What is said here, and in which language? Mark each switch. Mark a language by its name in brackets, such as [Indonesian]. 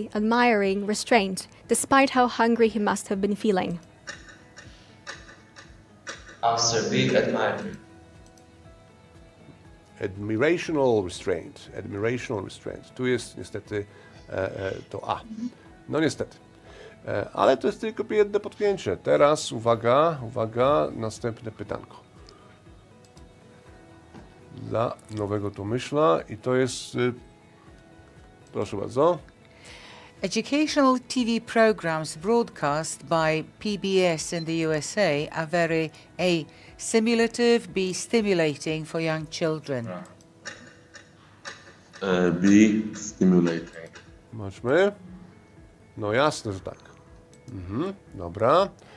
[English] admiring restraint, despite how hungry he must have been feeling. Answer B, admiring. Admirational restraint. [Polish] Tu jest niestety to A. No niestety. Ale to jest tylko jedno potknięcie. Teraz uwaga, następne pytanko. Dla nowego Tomyśla i to jest, proszę bardzo. [English] Educational TV programs broadcast by PBS in the USA are very A. simulative, B. stimulating for young children. B, stimulating. [Polish] Zobaczmy. No jasne, że tak. Dobra.